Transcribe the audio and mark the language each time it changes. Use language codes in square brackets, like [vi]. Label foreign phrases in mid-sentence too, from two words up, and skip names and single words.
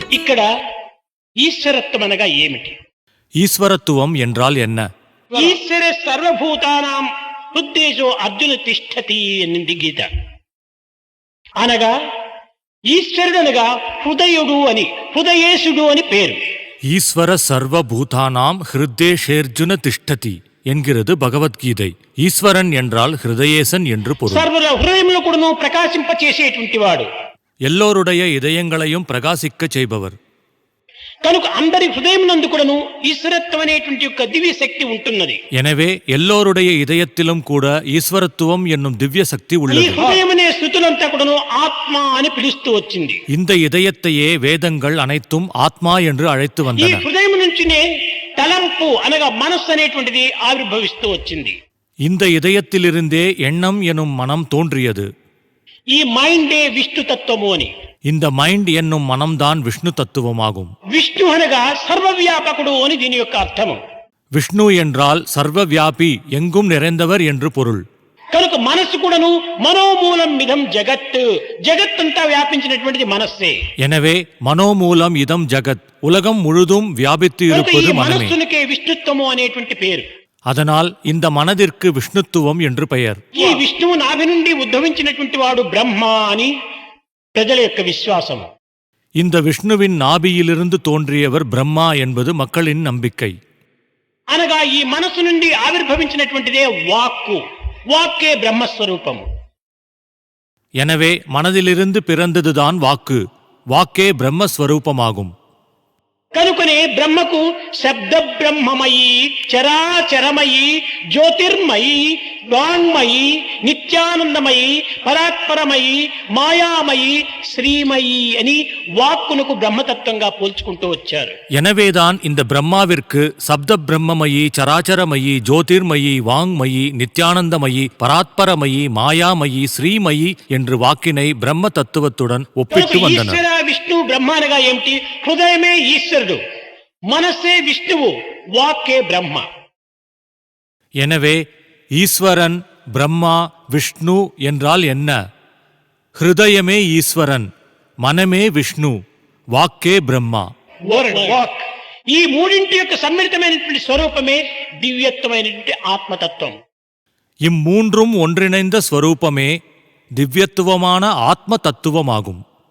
[te] ఇక్కడ ఈశ్వరత్వం అనగా ఏమిటి? [ta] ஈஸ்வரத்துவம் என்றால் என்ன? [sa] ఈశ్వర సర్వభూతానాం హృద్దేశో అర్జున తిష్టతి [te] అనింది గీత. అనగా ఈశ్వరుడు అనగా హృదయుడు అని, హృదయేశుడు అని పేరు. [sa] ஈஸ்வர சர்வபூதானாம் ஹிருதேஷேர்ஜுன திஷ்டதி [ta] என்கிறது பகவத்கீதை. ஈஸ்வரன் என்றால் ஹிருதயேசன் என்று பொருள். [te] సర్వ హృదయంలో కూడాను ప్రకాశింపచేసేటువంటి వాడు, [ta] எல்லோருடைய இதயங்களையும் பிரகாசிக்க செய்பவர். [te] కనుక అందరి హృదయం నందు కూడాను ఈశ్వరత్వం అనేటువంటి యొక్క దివ్య శక్తి ఉంటున్నది. [ta] எனவே எல்லோருடைய இதயத்திலும் கூட ஈஸ்வரத்துவம் என்னும் திவ்ய சக்தி [te] ఈ [ta] உள்ளது. [te] హృదయం అనే స్థుతులంతా కూడాను ఆత్మ అని పిలుస్తూ వచ్చింది. [ta] இந்த இதயத்தையே வேதங்கள் அனைத்தும் ஆத்மா என்று அழைத்து [te] ఈ [ta] வந்தன. [te] హృదయం నుంచినే తలంపు అనగా మనస్సు అనేటువంటిది ఆవిర్భవిస్తూ వచ్చింది. [ta] இந்த இதயத்திலிருந்தே எண்ணம் எனும் மனம் தோன்றியது. [te] ఈ మైండే విష్ణు తత్వము అని. [ta] இந்த மைண்ட் என்னும் மனம்தான் விஷ்ணு தத்துவமாகும். [te] విష్ణు అనగా సర్వవ్యాపకుడు అని దీని యొక్క అర్థము. [ta] விஷ்ணு என்றால் சர்வவியாபி, எங்கும் நிறைந்தவர் என்று பொருள். [te] కనుక మనస్సు కూడాను [sa] మనోమూలం విధం జగత్, [te] జగత్తంతా వ్యాపించినటువంటిది మనస్సే. [ta] எனவே [sa] மனோமூலம் இதம் ஜகத், [ta] உலகம் முழுதும் வியாபித்து [te] కనుక ఈ [ta] இருப்பது மனமே. [te] మనస్సునికే విష్ణుత్వము అనేటువంటి పేరు. [ta] அதனால் இந்த மனதிற்கு விஷ்ணுத்துவம் என்று பெயர். [te] ఈ విష్ణువు నాభి నుండి ఉద్భవించినటువంటి వాడు బ్రహ్మ అని ప్రజల యొక్క విశ్వాసము. [ta] இந்த విష్ணுவின் நாபியிலிருந்து தோன்றியவர் பிரம்மா என்பது மக்களின் நம்பிக்கை. [te] అనగా ఈ మనస్సు నుండి ఆవిర్భవించినటువంటిదే వాక్కు, వాక్కే బ్రహ్మస్వరూపము. [ta] எனவே மனதிலிருந்து பிறந்ததுதான் வாக்கு, வாக்கே பிரம்மஸ்வரூபமாகும். [te] కనుకనే బ్రహ్మకు శబ్ద బ్రహ్మమయి, చరాచరమయి, జ్యోతిర్మయి, వాంగ్మయి, నిత్యానందమయి, పరాత్పరమయి, మాయామయి, శ్రీమయి అని వాక్కునకు బ్రహ్మతత్వంగా పోల్చుకుంటూ వచ్చారు. [ta] எனவேதான் இந்த பிரம்மாவிற்கு சப்த பிரம்மமயி, சராச்சரமயி, ஜோதிர்மயி, வாங்மயி, நித்யானந்தமயி, பராத்பரமயி, மாயாமயி, ஸ்ரீமயி என்று வாக்கினை பிரம்ம தத்துவத்துடன் ஒப்பிட்டு வந்தனர். [te] ఈశ్వర విష్ణు బ్రహ్మ అనగా ఏమిటి? హృదయమే ఈశ్వరుడు, మనస్సే విష్ణువు, వాక్కే బ్రహ్మ. [ta] எனவே ஈஸ்வரன், பிரம்மா, விஷ்ணு என்றால் என்ன? ஹிருதயமே ஈஸ்வரன், மனமே விஷ்ணு, வாக்கே பிரம்மா. [te] వాక్. ఈ మూడింటి యొక్క సమ్మిళితమైనటువంటి స్వరూపమే దివ్యత్వమైనటువంటి ఆత్మతత్వం. [ta] இம்மூன்றும் ஒன்றிணைந்த ஸ்வரூபமே திவ்யத்துவமான ஆத்ம தத்துவமாகும்.